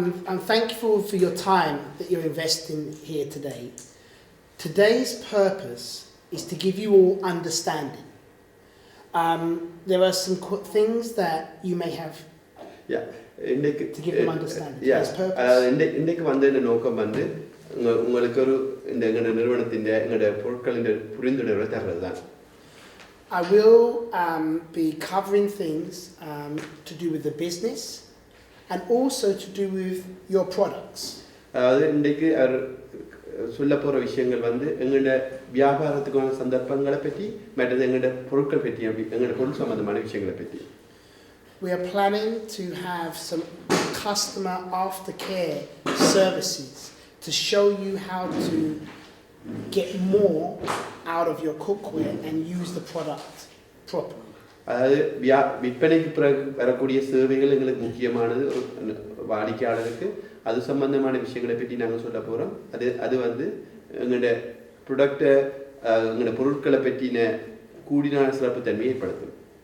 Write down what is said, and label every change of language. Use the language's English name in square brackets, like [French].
[English] I'm thankful for your time that you're investing here today. Today's purpose is to give you all understanding. There are some things that you may have to give them understanding. Today's purpose. [Tamil] இன்றைக்கு இந்த நோக்கம் உங்களுக்கு ஒரு எங்களுடைய நிறுவனத்தின் எங்களுடைய பொருட்களின் புரிந்துணர்வை தருவது தான். [English] I will be covering things to do with the business and also to do with your products. [Tamil] அதாவது இன்றைக்கு சொல்ல போற விஷயங்கள் எங்களுடைய வியாபாரத்துக்கான சந்தர்ப்பங்களை பற்றி மற்றது எங்களுடைய பொருட்கள் பற்றி எங்களுடைய பொருள் சம்பந்தமான விஷயங்களை பற்றி. [English] We are planning to have some customer aftercare services to show you how to get more out of your cookware and use the product properly. [Tamil] அதாவது விற்பனைக்கு பிறகு வரக்கூடிய சேவைகள் எங்களுக்கு முக்கியமானது. வாடிக்கையாளருக்கு அது சம்பந்தமான விஷயங்களை பற்றி நாங்கள் சொல்ல போகிறோம். அது எங்களுடைய ப்ராடக்டை எங்களுடைய பொருட்களை பற்றின கூடின சிறப்பு தன்மையை ஏற்படுத்தும்.